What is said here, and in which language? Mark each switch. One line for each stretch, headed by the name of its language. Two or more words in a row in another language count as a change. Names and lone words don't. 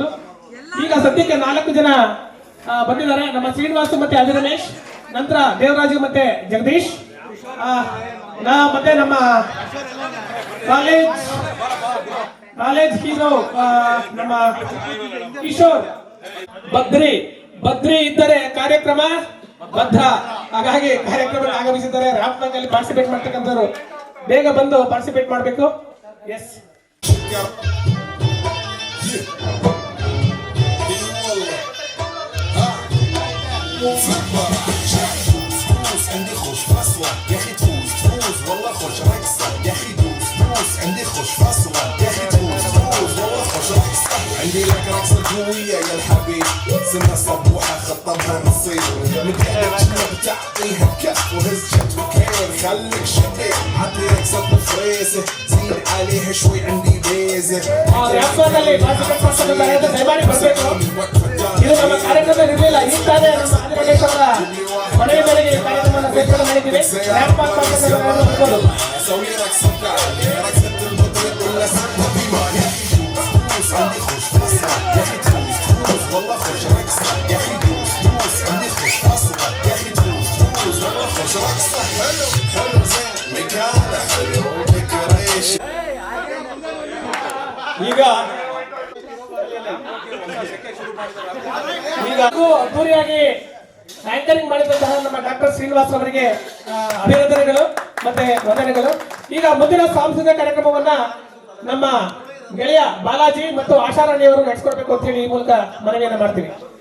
Kannada: ಈಗ ಸದ್ಯಕ್ಕೆ 4 ಜನ ಬಂದಿದ್ದಾರೆ, ನಮ್ಮ ಶ್ರೀನಿವಾಸ್ ಮತ್ತೆ ಆದಿ ರಮೇಶ್, ನಂತರ ದೇವರಾಜು ಮತ್ತೆ ಜಗದೀಶ್, ಮತ್ತೆ ನಮ್ಮ
English: college hero
Kannada: ನಮ್ಮ ಕಿಶೋರ್ ಬದ್ರಿ ಇದ್ದರೆ ಕಾರ್ಯಕ್ರಮ ಬದ್ಧ. ಹಾಗಾಗಿ ಕಾರ್ಯಕ್ರಮಕ್ಕೆ ಆಗಮಿಸಿದ್ದಾರೆ. ರ್ಯಾಪ್ ಅಲ್ಲಿ ಪಾರ್ಟಿಸಿಪೇಟ್ ಮಾಡ್ತಕ್ಕಂಥವ್ರು ಬೇಗ ಬಂದು ಪಾರ್ಟಿಸಿಪೇಟ್ ಮಾಡಬೇಕು. ಎಸ್
Arabic: عندي خوش فاصلة يا اخي تفوز والله خوش رقصة يا اخي دوس عندي خوش فاصلة يا اخي تفوز والله خوش رقصة عندي لك رقصة قوية يا الحبيب سنة صبوحة خطبها نصيب متقلق شنو تعطيها بكف وهز جت وكير خليك شبيب عطي رقصة بفريزة زيد عليها شوي عندي بيزة
Kannada: ಇದು ನಮ್ಮ ಕಾರ್ಯಕ್ರಮದಲ್ಲಿ ಇರಲಿಲ್ಲ. ಈ ತಾನೇ ನಮ್ಮ ಆಂಧ್ರಪ್ರದೇಶ ಅವರ ಮನೆಯ ಮೇರೆಗೆ ಈ ಕಾರ್ಯಕ್ರಮವನ್ನು ಸೇರ್ಪಡೆ ಮಾಡಿದ್ದೀವಿ.
Arabic: سوي رقصة بتاعتي رقصة البطل كلها سنة بما يا اخي دوس عندي خوش فاصلة يا اخي دوس والله خوش رقصة يا اخي دوس عندي خوش فاصلة يا اخي دوس والله خوش رقصة حلو زين مكانه حلو ديكوريشن
Kannada: ಈಗ ಅದ್ದೂರಿಯಾಗಿ ಆಂಕರಿಂಗ್ ಮಾಡಿದಂತಹ ನಮ್ಮ ಡಾಕ್ಟರ್ ಶ್ರೀನಿವಾಸ್ ಅವರಿಗೆ ಅಭಿನಂದನೆಗಳು ಮತ್ತೆ ವಂದನೆಗಳು. ಈಗ ಮುಂದಿನ ಸಾಂಸ್ಕೃತಿಕ ಕಾರ್ಯಕ್ರಮವನ್ನ ನಮ್ಮ ಗೆಳೆಯ ಬಾಲಾಜಿ ಮತ್ತು ಆಶಾರಾಣಿ ಅವರು ನಡೆಸ್ಕೊಡ್ಬೇಕು ಅಂತ ಹೇಳಿ ಈ ಮೂಲಕ ಮನವಿಯನ್ನ ಮಾಡ್ತೀವಿ.